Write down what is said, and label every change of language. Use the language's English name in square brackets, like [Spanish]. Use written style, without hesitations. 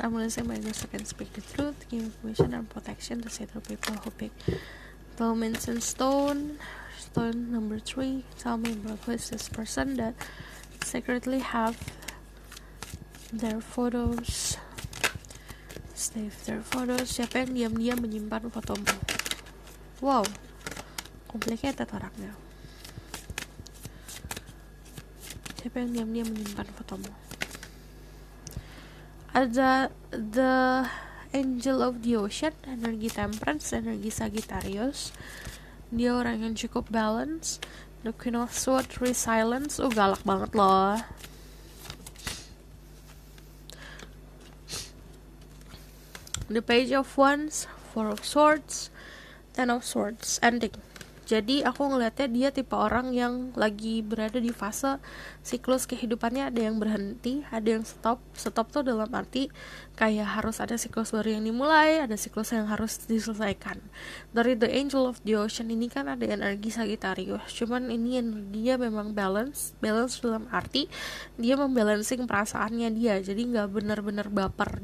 [English] I'm gonna say my ghost can speak the truth, give information and protection to certain people who pick Dimension Stone. Stone number 3. Tell me about who is this person that secretly have their photos. Save their photos. [Indonesian] Siapa yang diam-diam menyimpan fotomu? Wow, complicated orangnya. Siapa yang diam-diam menyimpan fotomu? Ada the Angel of the Ocean, energi Temperance, energi Sagittarius. Dia orang yang cukup balance. The Queen of Swords, Resilience. Galak banget loh. [English] The Page of Wands, Four of Swords, Ten of Swords, ending. [Indonesian] Jadi aku ngelihatnya dia tipe orang yang lagi berada di fase siklus kehidupannya, ada yang berhenti, ada yang stop. Stop tuh dalam arti kayak harus ada siklus baru yang dimulai, ada siklus yang harus diselesaikan. Dari The Angel of the Ocean ini kan ada energi Sagittarius, cuman ini energinya memang balance dalam arti dia membalancing perasaannya dia, jadi nggak benar-benar baper.